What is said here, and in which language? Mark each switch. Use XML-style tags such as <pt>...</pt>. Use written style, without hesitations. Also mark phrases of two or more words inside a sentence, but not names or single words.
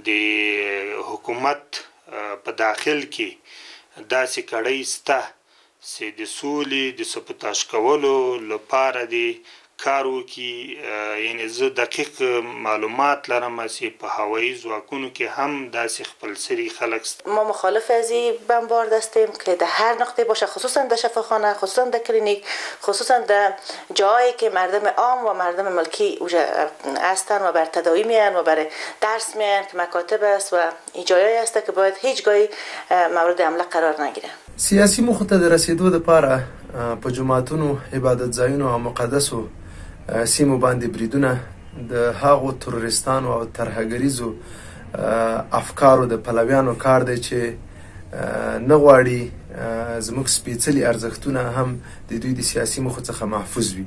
<ps>د حکومت په داخل کې داسې کړۍ شته چې د سولې د سبوتاژ کولو لپاره دی کار وکړي. یعنې زه دقیق معلومات لرم چې په هوایي ځواکونو کې هم داسې خپلسري خلک است.</ps> <fa>ما مخالف از این بمبارد هستیم که در هر نقطه باشه، خصوصا در شفاخانه، خصوصا در کلینیک، خصوصا در جایی که مردم عام و مردم ملکی هستن و بر تداوی میان و برای درس میان که مکاتب است و این جایی است که باید هیچ گاهی مورد حمله قرار نگیره.</fa> <ps>سیاسي موخو ته د رسیدو لپاره په جوماتونو، عبادت ځایونو او مقدسو سیمو باندې بریدونه د هغو تروریستانو او ترهګریزو افکارو د پلویانو کار دی چې نه غواړي زموږ سپېڅلي ارزښتونه هم د دوی د سیاسي موخو څخه محفوظ وي.</ps>